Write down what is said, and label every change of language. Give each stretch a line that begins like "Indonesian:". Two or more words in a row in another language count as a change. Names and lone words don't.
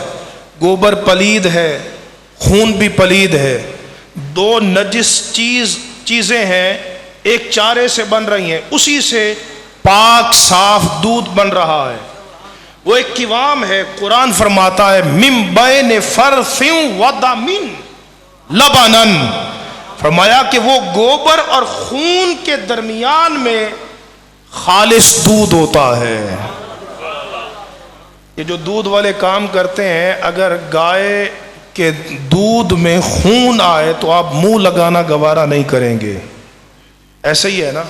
Urdu: گوبر پلید ہے، خون بھی پلید ہے، دو نجس چیزیں ہیں، ایک چارے سے بن رہی ہیں، اسی سے پاک صاف دودھ بن رہا ہے۔ وہ ایک قوام ہے، قرآن فرماتا ہے
Arabic: من بین فرث و دم لبنن،
Urdu: فرمایا کہ وہ گوبر اور خون کے درمیان میں خالص دودھ ہوتا ہے۔ یہ جو دودھ والے کام کرتے ہیں، اگر گائے کے دودھ میں خون آئے تو آپ منہ لگانا گوارا نہیں کریں گے، ایسے ہی ہے نا؟